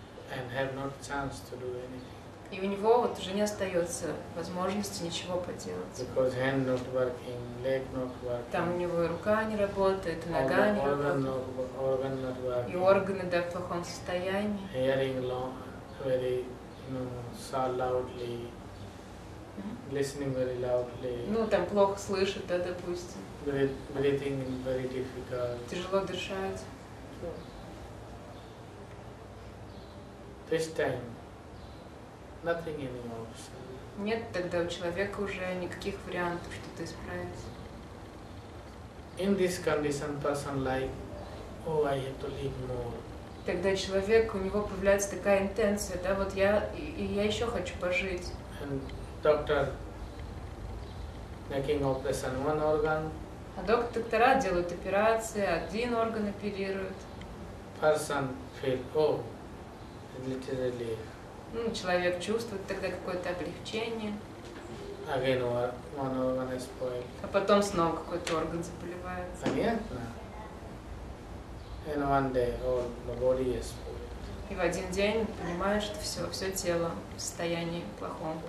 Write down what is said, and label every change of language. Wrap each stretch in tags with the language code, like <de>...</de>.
<en>And have no chance to do anything.</en> <ru>И у него вот уже не остается возможности ничего поделать.</ru> <en>Because hand not working, leg not working.</en> <ru>Там у него и рука не работает, и нога не работает.</ru> <en>Organ not working.</en> <ru>И органы, да, в плохом состоянии.</ru> <en>Hearing very, loudly. Listening very loudly.</en> <ru>Ну, там плохо слышит, да, допустим.</ru> <en>Breathing very difficult.</en> <ru>Тяжело дышать.</ru> <en>This time, nothing anymore.</en> <ru>Нет тогда у человека уже никаких вариантов что-то исправить.</ru> <en>In this condition, person like, oh, I have to live more.</en> <ru>Тогда человек, у него появляется такая интенция, да, вот я еще хочу пожить.</ru> <en>And doctor making operation one organ.</en> <ru>А доктора делают операции, один орган оперируют.</ru> <en>Person feel, oh, little relief.</en> <ru>Ну, человек чувствует тогда какое-то облегчение.</ru> <en>Again, one organ is spoiled.</en> <ru>А потом снова какой-то орган заболевает. Понятно?</ru> <en>And one day, all the body is spoiled.</en> <ru>И в один день понимаешь, что все тело в состоянии плохом,</ru>